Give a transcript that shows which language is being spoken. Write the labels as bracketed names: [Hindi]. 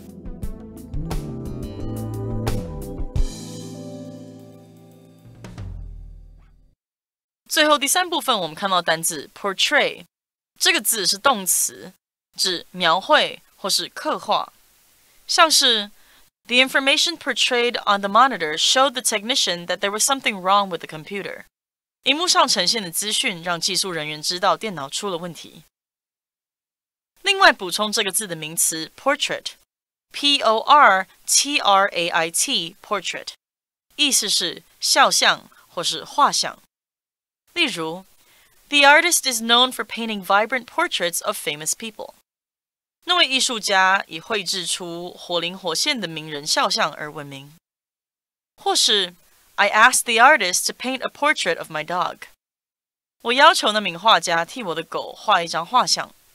[Chinese] "最后第三部分，我们看到单字 portray， 这个字是动词，指描绘或是刻画，像是 [English] The information portrayed on the monitor showed the technician that there was something wrong with the computer. [Chinese] 荧幕上呈现的资讯让技术人员知道电脑出了问题。另外补充这个字的名词 portrait，P-O-R-T-R-A-I-T portrait， 意思是肖像或是画像。例如 [English] The artist is known for painting vibrant portraits of famous people。 [Chinese] 那位艺术家以绘制出活灵活现的名人肖像而闻名。或是 [English] I asked the artist to paint a portrait of my dog。 [Chinese] 我要求那名画家替我的狗画一张画像。